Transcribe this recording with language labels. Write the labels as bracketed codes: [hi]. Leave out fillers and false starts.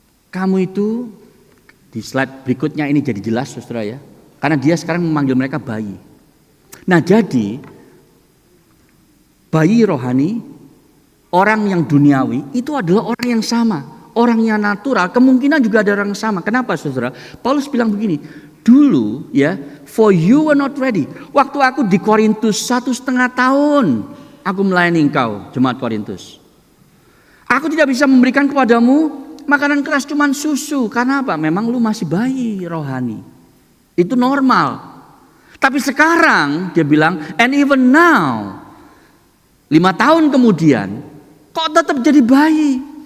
[id] Kamu itu, di slide berikutnya ini jadi jelas, Saudara ya. Karena dia sekarang memanggil mereka bayi. Nah, jadi bayi rohani, orang yang duniawi itu adalah orang yang sama. Orang yang natural kemungkinan juga ada orang yang sama. Kenapa, Saudara? Paulus bilang begini, dulu ya, [en] for you were not ready. [id] Waktu aku di Korintus 1,5 tahun aku melayani engkau, jemaat Korintus. Aku tidak bisa memberikan kepadamu makanan keras, cuman susu. Karena apa? Memang lu masih bayi rohani. Itu normal. Tapi sekarang dia bilang, [en] and even now [id] 5 tahun kemudian kok tetap jadi bayi?